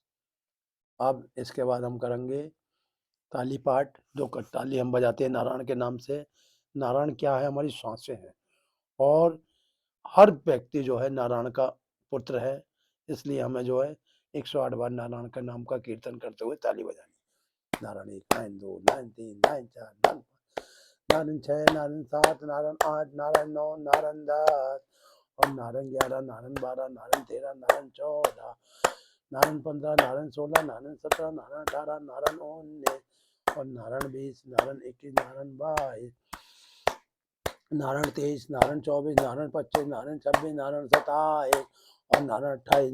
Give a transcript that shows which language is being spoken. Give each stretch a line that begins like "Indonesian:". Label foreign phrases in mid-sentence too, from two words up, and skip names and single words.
Hindi: अब इसके बाद हम करेंगे ताली पाठ। जो ताली हम बजाते हैं नारायण के नाम से। नारायण क्या है? हमारी सांसें हैं और हर व्यक्ति जो है नारायण का पुत्र है। इसलिए हमें जो है 108 बार नारायण का नाम का कीर्तन करते हुए ताली बजानी। नारायण 1, नारायण 2, नारायण 3, नारायण 4, नारायण 6, नारायण 7, नारायण 8, नारायण 9, नारायण 10 और नारायण 11, नारायण 12, नारायण 13, नारायण 14, नारायण 15, नारायण 16, नारायण 17, नारायण 18, नारायण 19 और नारायण 20, नारायण 21, नारायण 22, नारायण 23, नारायण 24, नारायण 25, नारायण 26, नारायण 27 और नारायण 28,